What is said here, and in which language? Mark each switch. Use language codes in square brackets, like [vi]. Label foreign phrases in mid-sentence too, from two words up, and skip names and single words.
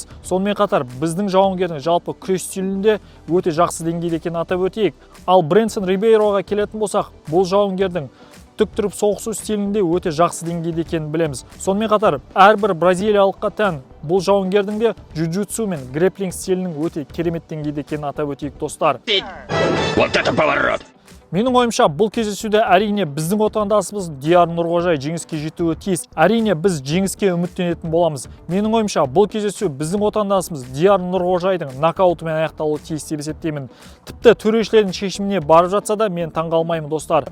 [kk] Сонымен қатар біздің жауынгердің жалпы күрес стилінде өте жақсы деңгейде екенін атап өтейік. Ал Брэнсон Рибейроға келетін болсақ, бұл жауынгердің тік тұрып соғысу стилінде өте жақсы деңгейде екенін білеміз. Сонымен қатар әрбір бразилиялыққа тән бұл жауынгердің де джиу-джитсу мен грэпплинг стилінің өте керемет деңгейде екенін атап өтейік, достар. [ru] Вот это поворот! [kk] Менің ойымша, бұл кездесуде әрине біздің отандасымыз Диар Нұрғожай жеңіске жетуі тиіс. Әрине біз жеңіске үміттенетін боламыз. Менің ойымша, бұл кездесу біздің отандасымыз Диар Нұрғожайдың нокаутымен аяқталуы тиіс деп есептеймін. Тіпті төрешілердің шешіміне барып жатса да мен таңғалмаймын, достар.